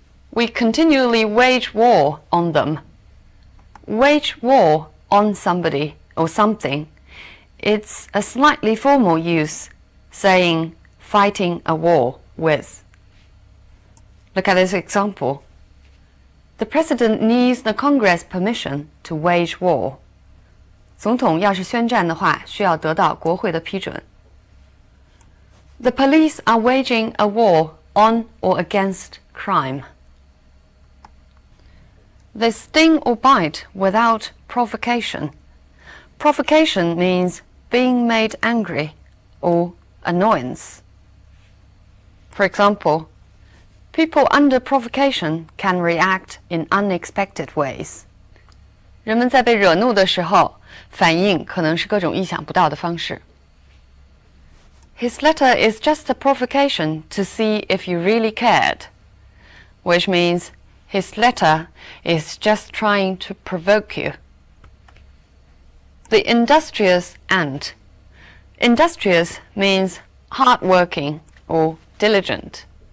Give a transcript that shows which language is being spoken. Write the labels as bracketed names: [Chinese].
[English] We continually wage war on them. Wage war on somebody or something. It's a slightly formal use, saying fighting a war with. Look at this example. The president needs the Congress permission to wage war. [Chinese] 总统要是宣战的话，需要得到国会的批准。 [English] The police are waging a war on or against crime. They sting or bite without provocation. Provocation means being made angry or annoyance. For example, people under provocation can react in unexpected ways. [Chinese] 人们在被惹怒的时候，反应可能是各种意想不到的方式。 [English] His letter is just a provocation to see if you really cared, which means his letter is just trying to provoke you. The industrious ant. Industrious means hardworking or diligent.